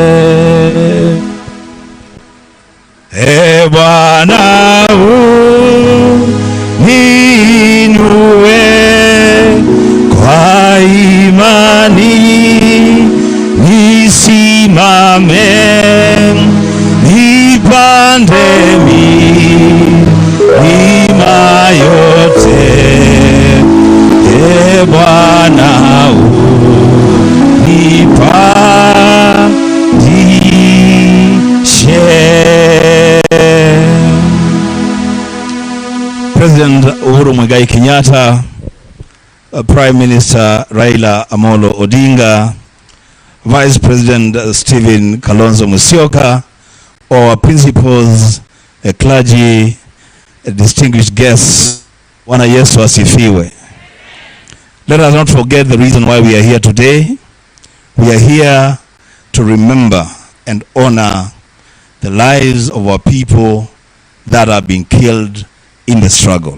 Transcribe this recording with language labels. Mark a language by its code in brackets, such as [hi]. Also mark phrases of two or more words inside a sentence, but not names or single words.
[sw] E Bwana uninue, kwa imani nisimame, nipande milima yote. E Bwana unipandishe. [en] President Uhuru Muigai Kenyatta, Prime Minister Raila Amolo Odinga, Vice President Stephen Kalonzo Musyoka, our principals, clergy, distinguished guests, [sw] Bwana Yesu asifiwe. [en] Let us not forget the reason why we are here today. We are here to remember and honor the lives of our people that are being killed in the struggle.